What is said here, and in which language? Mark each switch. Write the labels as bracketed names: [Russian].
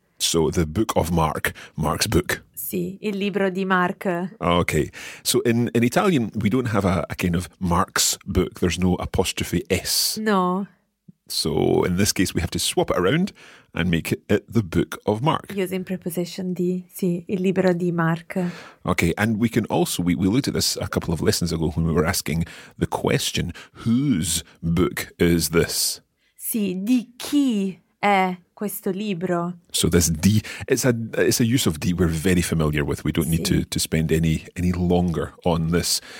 [English] So, the book of Mark, Mark's book. [Italian] Sì, il libro di Mark. [English] Okay. So, in Italian, we don't have a kind of Mark's book. There's no apostrophe S. No. So, in this case, we have to swap it around and make it the book of Mark. Using preposition [Italian] di, sì, il libro di Mark. [English] Okay. And we can also, we looked at this a couple of lessons ago when we were asking the question, whose book is this? [Italian] Sì, di chi è questo libro. [English] So this D, it's a use of D we're very familiar with. We don't need to spend any longer on this.